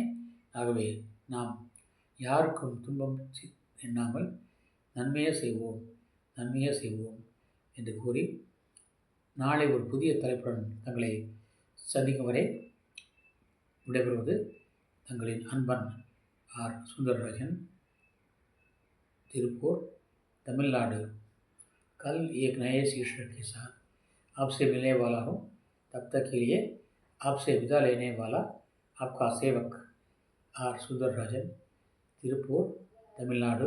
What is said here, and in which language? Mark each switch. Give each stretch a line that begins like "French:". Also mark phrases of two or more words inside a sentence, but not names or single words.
Tamil: ஆகவே நாம் யாருக்கும் துன்பம் எண்ணாமல் நன்மையே செய்வோம், நன்மையே செய்வோம் என்று கூறி, நாளை ஒரு புதிய தலைப்புடன் தங்களை சந்திக்கும் வரை விடைபெறுவது தங்களின் அன்பன் ஆர் सुंदरराजन, तिरुपुर, तमिलनाडु.
Hindi: कल एक नए शीर्षक के साथ आपसे मिलने वाला हूँ. तब तक के लिए आपसे विदा लेने वाला आपका सेवक आर सुंदरराजन, तिरुपुर, तमिलनाडु.